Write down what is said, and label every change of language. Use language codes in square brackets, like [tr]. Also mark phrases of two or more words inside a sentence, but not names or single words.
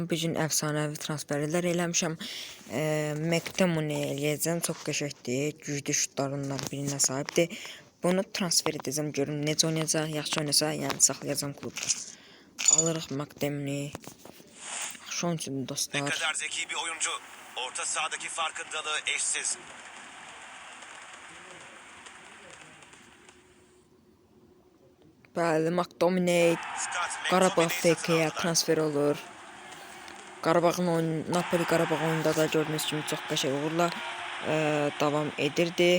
[az] Bugün əfsanəvi transferlər eləmişəm. McTominay eləyəcəm. Çox qəşəngdir. Güclü şutlarından birinə sahibdir. Bunu transfer edəcəm. Görüm necə oynayacaq. Yaxşı oynasa, yəni saxlayacağım klubda. Alırıq McTominay. Yaxşı oyuncudur dostlar. [tr] Ne kadar zeki bir oyuncu. Orta sahadaki farkındalığı eşsiz. [az] Bəli, McTominay Qarabağ FK-yə transfer olur. Qarabağın Napoli Qarabağ oyununda da gördüyünüz kimi çox qəşəng uğurla davam edirdi.